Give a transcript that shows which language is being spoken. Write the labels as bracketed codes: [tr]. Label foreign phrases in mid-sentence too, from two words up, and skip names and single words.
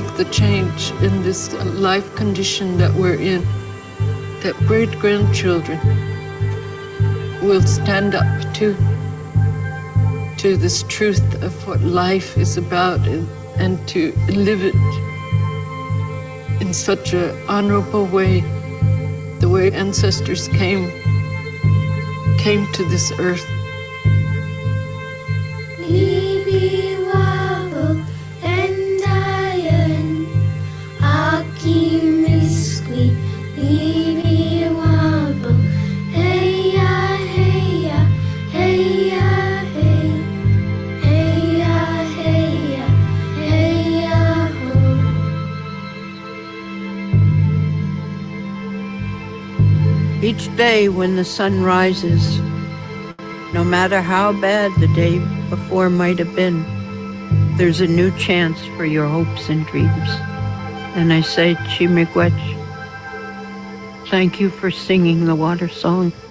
[en] change in this life condition that we're in, that great-grandchildren will stand up to this truth of what life is about, and to live it in such an honorable way, the way ancestors came to this earth. [oj] Libi wabo endayan aki miskwi libi wabo heya heya heya hey heya heya heya ho. [en] Each day when the sun rises, no matter how bad the day before might have been, there's a new chance for your hopes and dreams. And I say, Chimigwech, thank you for singing the water song.